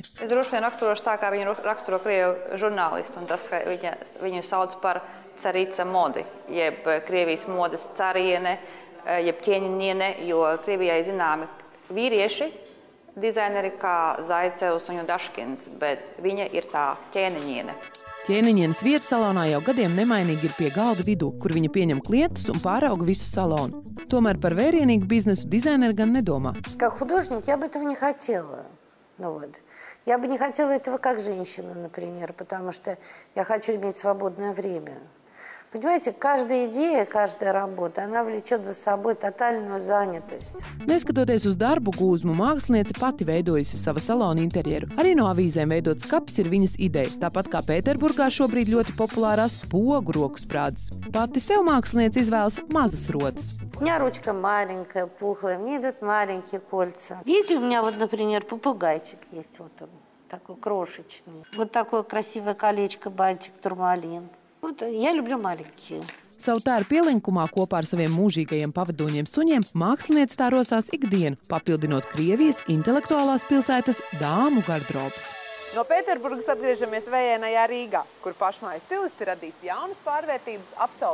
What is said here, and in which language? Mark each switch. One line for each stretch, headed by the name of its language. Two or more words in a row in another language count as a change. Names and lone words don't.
Latvian: Es droši vien raksturošu tā, kā viņu raksturo krievu žurnālisti, un tas, ka viņu sauc par
Russian: царица моды,
Latvian: jeb Krievijas modes cariene, jeb ķēniņiene, jo Krievijai zināmi vīrieši, dizaineri kā Zaicevs un Judaškins, bet viņa ir tā ķēniņiene. Ķēniņienes vieta salonā jau gadiem nemainīgi ir pie galda vidū, kur viņa pieņem klientus un pārauga visu salonu. Tomēr par vērienīgu biznesu dizaineri gan nedomā.
Russian: Как художник я бы этого не хотела. Я бы не хотела этого как женщина, например, потому что я хочу иметь свободное время. Понимаете, каждая идеja, каждая работа, она влечет за собой totālu занятость.
Latvian: Neskatoties uz darbu gūzmu, māksliniece pati veidojusi sava salona interjeru. Arī no avīzēm veidot skapis ir viņas ideja. Tāpat kā Pēterburgā šobrīd ļoti populārās pogu rokusprādzes. Pati sev māksliniece izvēlas mazas rotas.
Russian: У меня ручка маленькая, пухлая, мне идут маленькие кольца. Видите, у меня вот, например, попугайчик есть, вот он, такой крошечный. Вот такое красивое колечко, бантик, турмалин. Вот, я люблю маленькие.
Latvian: Savu tēru pielinkumā kopā ar saviem mūžīgajiem pavadoņiem suņiem māksliniece tā rosās ikdienu, papildinot Krievijas intelektuālās pilsētas dāmu gardrobas. No Pēterburgas atgriežamies vējainajā Rīgā, kur pašmāju stilisti radīs jaunas pārvērtības absolventiem.